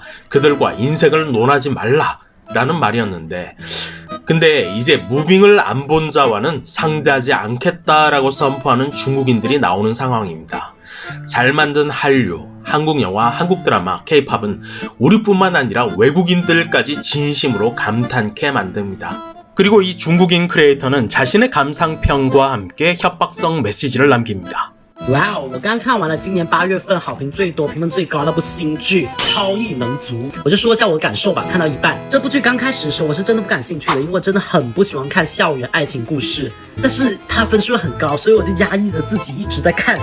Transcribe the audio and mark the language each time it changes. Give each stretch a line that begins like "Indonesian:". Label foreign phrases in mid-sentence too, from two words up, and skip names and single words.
Korean: 그들과 인생을 논하지 말라. 라는 말이었는데, 근데 이제 무빙을 안 본 자와는 상대하지 않겠다라고 선포하는 중국인들이 나오는 상황입니다. 잘 만든 한류, 한국 영화, 한국 드라마, K-팝은 우리뿐만 아니라 외국인들까지 진심으로 감탄케 만듭니다. 그리고 이 중국인 크리에이터는 자신의 감상평과 함께 협박성 메시지를 남깁니다. 哇哦！
Chinese: 我刚看完了今年8月份好评最多、评分最高那部新剧《超异能族》，我就说一下我的感受吧。看到一半，这部剧刚开始的时候我是真的不感兴趣的，因为我真的很不喜欢看校园爱情故事。但是它分数很高，所以我就压抑着自己一直在看。